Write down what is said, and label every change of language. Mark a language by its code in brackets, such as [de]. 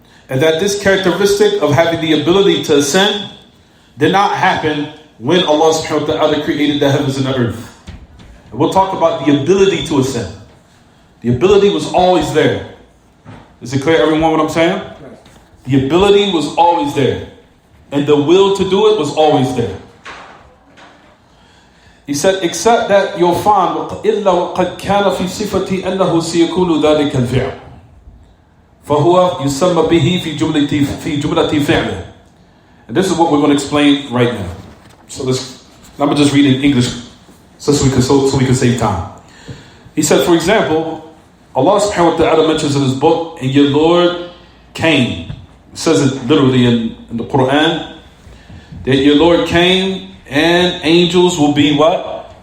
[en] And that this characteristic of having the ability to ascend did not happen when Allah subhanahu wa ta'ala created the heavens and the earth. And we'll talk about the ability to ascend. The ability was always there. Is it clear, everyone, what I'm saying? The ability was always there. And the will to do it was always there. He said, except that you'll find [ar] إِلَّا وَقَدْ كَانَ فِي صِفَةِ أَنَّهُ سِيَكُونُ ذَلِكَ الْفِعْلِ فَهُوَ يُسَمَّ بِهِ فِي جُمْلَةِ فِعْلِهِ. [en] And this is what we're going to explain right now. So I'm going to just read in English so we can save time. He said, for example, Allah subhanahu wa ta'ala mentions in his book, and your Lord came. It says it literally in the Quran, that your Lord came and angels will be what?